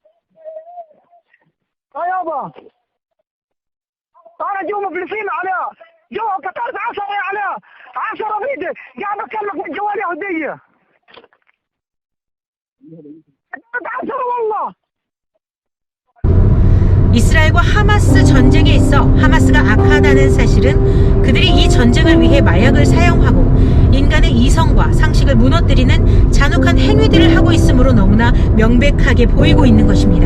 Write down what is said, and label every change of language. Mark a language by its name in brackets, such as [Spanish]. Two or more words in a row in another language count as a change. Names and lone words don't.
[Arabic] يابا انا جو مفلسين عليه، جو قتلت 10 عليه 10 فيديو، قاعد بكلمك من جوال يهودية. 10 والله. [Korean] 이스라엘과 하마스 전쟁에 있어 하마스가 악하다는 사실은 그들이 이 전쟁을 위해 마약을 사용하고 인간의 이성과 상식을 무너뜨리는 잔혹한 행위들을 하고 있으므로 너무나 명백하게 보이고 있는 것입니다.